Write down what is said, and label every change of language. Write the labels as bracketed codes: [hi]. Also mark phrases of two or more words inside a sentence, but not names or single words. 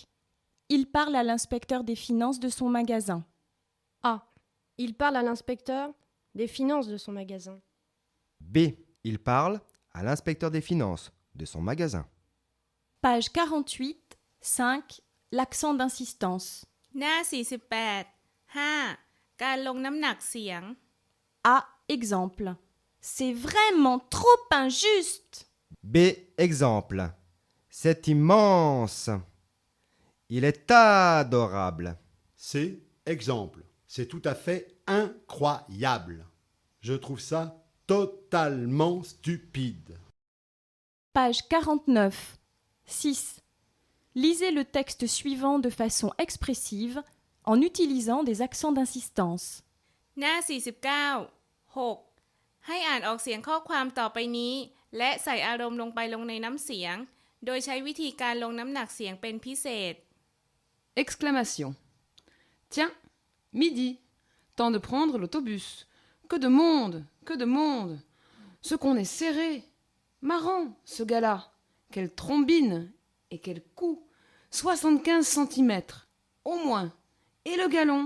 [fr] Il parle à l'inspecteur des finances de son magasin. A. Il parle à l'inspecteur des finances de son magasin. B. Il parle à l'inspecteur des finances de son magasin. Page 48, 5. L'accent d'insistance. [th] หน้า 48 5. การลงน้ำหนักเสียง [fr] A. Exemple. C'est vraiment trop injuste. B. Exemple. C'est immense. Il est adorable. C. Exemple. C'est tout à fait incroyable. Je trouve ça totalement stupide. Page 49, 6. Lisez le texte suivant de façon expressive en utilisant des accents d'insistance. [th] หน้า 49 6. ให้อ่านออกเสียงข้อความต่อไปนี้ และใส่อารมณ์ลงในน้ำเสียง โดยใช้วิธีการลงน้ำหนักเสียงเป็นพิเศษ [fr] Exclamation. Tiens, midi. Temps de prendre l'autobus. Que de monde, que de monde. Ce qu'on est serré. Marrant, ce gars-là. Quelle trombine et quel coup. 75 centimètres, au moins. Et le galon.